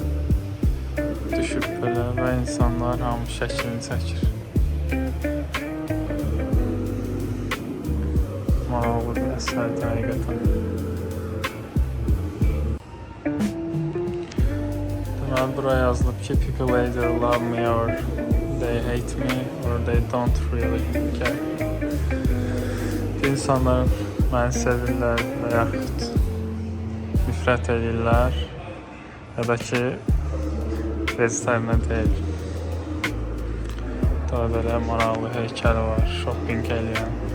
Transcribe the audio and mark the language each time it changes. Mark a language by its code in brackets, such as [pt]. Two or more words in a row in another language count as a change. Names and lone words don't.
[az] Düşüb belə və insanlar hamı şəklini çəkir. Maraqlı bir əsərdir həqiqətən. Deməli, buraya yazılıb ki, [en] people either love me or they hate me or they don't really care. [az] İnsanlar məni sevirlər və yaxud nifrət edirlər ya da ki, veclərinə deyil. Daha belə maraqlı heykəli var, shopping eləyən.